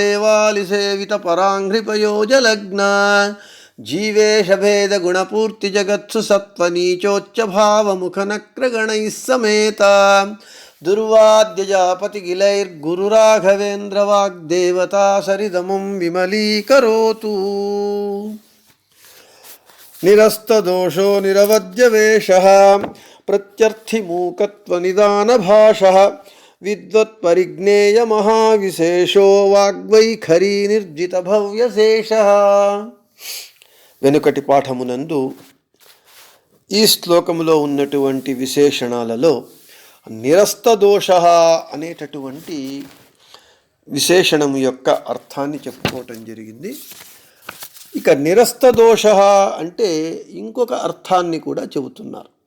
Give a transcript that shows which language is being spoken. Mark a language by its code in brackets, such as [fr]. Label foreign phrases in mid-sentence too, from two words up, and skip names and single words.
[sa] देवालिसेवितपराङ्घ्रिपयोजलग्ना जीवेशभेदगुणपूर्तिजगत्सु सत्त्वनीचोच्चभावमुखनक्रगणैः समेता दुर्वाद्यजापतिगिलैर्गुरुराघवेन्द्रवाग्देवता सरिदमुं विमलीकरोतु। निरस्तदोषो निरवद्यवेषः प्रत्यर्थिमूकत्वनिदानभाषः विद्वत्परिज्ञेयमहाविशेषो वाग्वैखरी निर्जितभव्यशेषः। [te] వెనుకటి పాఠమునందు ఈ శ్లోకములో ఉన్నటువంటి విశేషణాలలో నిరస్తదోష అనేటటువంటి విశేషణము యొక్క అర్థాన్ని చెప్పుకోవటం జరిగింది. ఇక నిరస్తదోష అంటే ఇంకొక అర్థాన్ని కూడా చెబుతున్నారు.